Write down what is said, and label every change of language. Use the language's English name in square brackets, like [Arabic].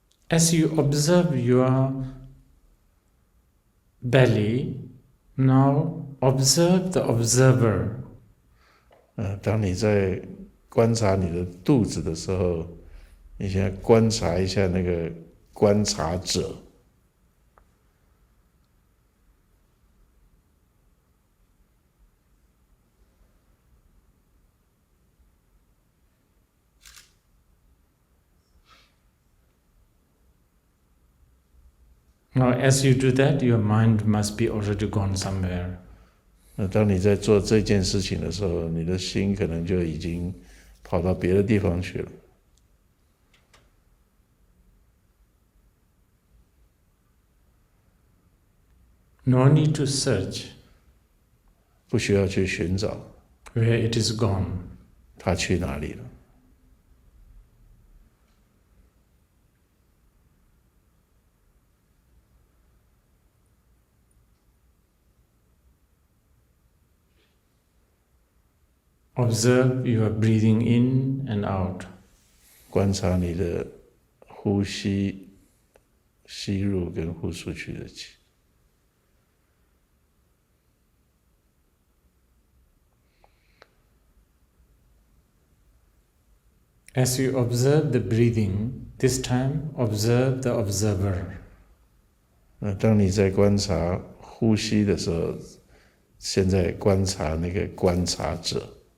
[English] As you observe your belly, now observe the observer. [Chinese] 当你在观察你的肚子的时候，你现在观察一下那个观察者。 [English] Now, as you do that, your mind must be already gone somewhere. [Chinese] 当你在做这件事情的时候，你的心可能就已经跑到别的地方去了。 [English] No need to search. [Chinese] 不需要去寻找。 [English] Where it is gone. [Chinese] 它去哪里了？ [English] Observe your breathing in and out. [Chinese] 观察你的呼吸，吸入跟呼出去的气。 [English] As you observe the breathing, this time observe the observer. [Chinese] 当你在观察呼吸的时候，现在观察那个观察者。